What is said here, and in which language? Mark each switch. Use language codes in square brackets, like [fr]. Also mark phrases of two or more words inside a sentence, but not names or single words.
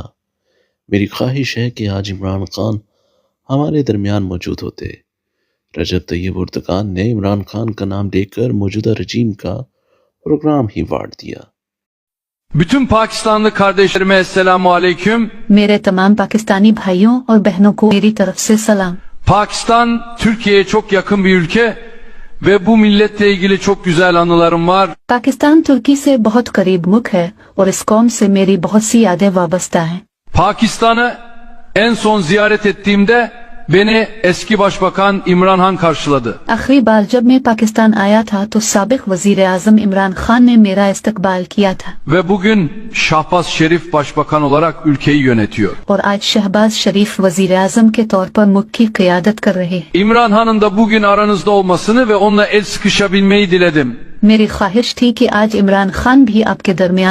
[ur] میری خواہش ہے کہ آج عمران خان ہمارے درمیان موجود ہوتے. رجب طیب اردگان نے عمران خان کا نام لیکر موجودہ رجیم کا پروگرام ہی واڑ دیا. [tr] Bütün Pakistanlı kardeşlerime Esselamu Aleyküm. [ur] میرے تمام پاکستانی بھائیوں اور بہنوں کو میری طرف سے سلام. [tr] Pakistan Türkiye'ye çok yakın bir ülke ve bu milletle ilgili çok güzel anılarım var. [ur] پاکستان ترکی سے بہت قریب ملک ہے اور اس قوم سے میری بہت سی یادیں وابستہ ہیں. [tr] Pakistan'ı en son ziyaret ettiğimde beni eski başbakan İmran Han karşıladı. [ur] آخری بار جب میں پاکستان آیا تھا تو سابق وزیر اعظم عمران خان نے میرا استقبال کیا تھا [tr] Ve bugün Şahbaz Şerif başbakan olarak ülkeyi yönetiyor. [ur] اور آج شہباز شریف وزیر اعظم کے طور پر ملک کی قیادت کر رہے ہیں. [tr] İmran Han'ın da bugün aranızda olmasını ve onunla el sıkışabilmeyi diledim. [ur] میری خواہش تھی کہ آج عمران خان بھی آپکے درمیان